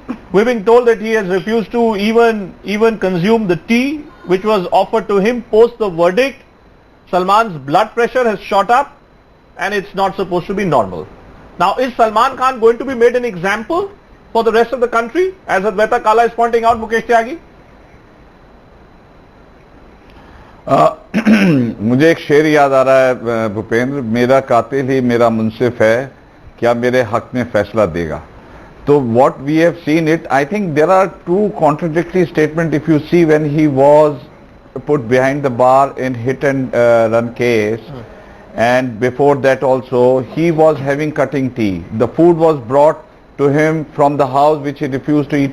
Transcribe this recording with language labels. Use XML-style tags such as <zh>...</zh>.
<en>We're being told that he has refused to even consume the tea which was offered to him post the verdict. Salman's blood pressure has shot up and it's not supposed to be normal. Now, is Salman Khan going to be made an example for the rest of the country, as Advaita Kala is pointing out, Mukesh Tyagi?</en> <hi>मुझे एक शेर याद आ रहा है भूपेंद्र, मेरा कातिल ही मेरा मुंसिफ है, क्या मेरे हक में फैसला देगा.</hi> <en>So what we have seen it, I think there are two contradictory statements. If you see when he was put behind the bar in hit and run case, and before that also he was having cutting tea. The food was brought to him from the house which he refused to eat.</en>